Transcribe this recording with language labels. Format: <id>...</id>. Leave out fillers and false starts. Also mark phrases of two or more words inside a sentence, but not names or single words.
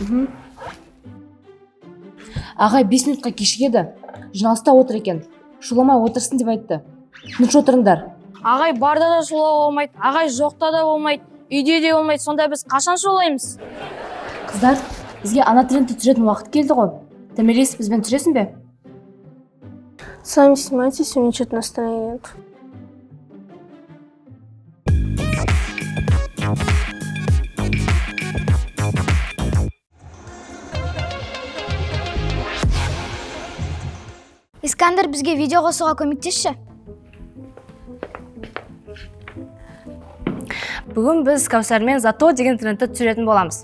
<kk>Ағай 5 минутқа кешігеді. Жиналыста отыр екен. Шуламай отырсын деп айтты. Тыныш отырыңдар. Ағай барда да шулауға болмайды, ағай жоқта да болмайды, үйде де болмайды. Сонда біз қашан шулаймыз? Қыздар, бізге ана трендті түсіретін уақыт келді ғой. Томирис, бізбен түсіресің бе?</kk> <ru>Сами снимайтесь, у меня что-то настроения нет.</ru> <kk>Искандер, бізге видео қосуға көмектесші. Бүгін біз Кәусармен Зато деген трендті түсіретін боламыз.</kk>